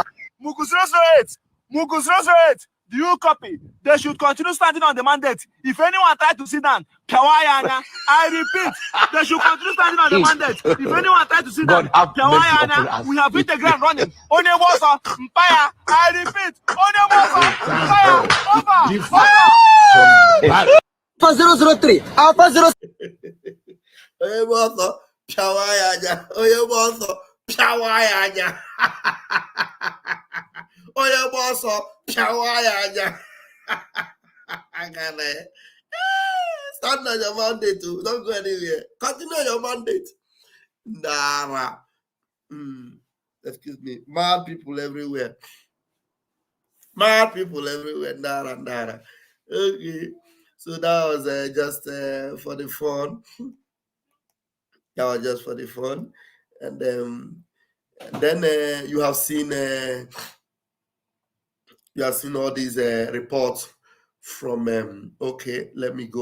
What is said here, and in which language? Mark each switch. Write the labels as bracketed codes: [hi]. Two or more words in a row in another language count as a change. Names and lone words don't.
[en] Mugu 008, Mugu 008, do you copy? They should continue standing on the mandate. If anyone tries to sit down, Kawayana, I repeat, they should continue standing on the mandate. If anyone tries to sit down, Kawayana, we have hit the ground running. Onyemosa, Mpaya, I repeat, Onyemosa, Mpaya, over. Alpha 003, Alpha 003. Onyemosa, Kawayana, Onyemosa, Kawayana. Onyemosa, Kawayana. Stand on your mandate too. Don't go anywhere. Continue your mandate. Nara. Excuse me. Mad people everywhere. Mad people everywhere. Nara, Nara. Okay. So that was just for the fun. That was just for the fun. And then you have seen all these reports from okay, let me go.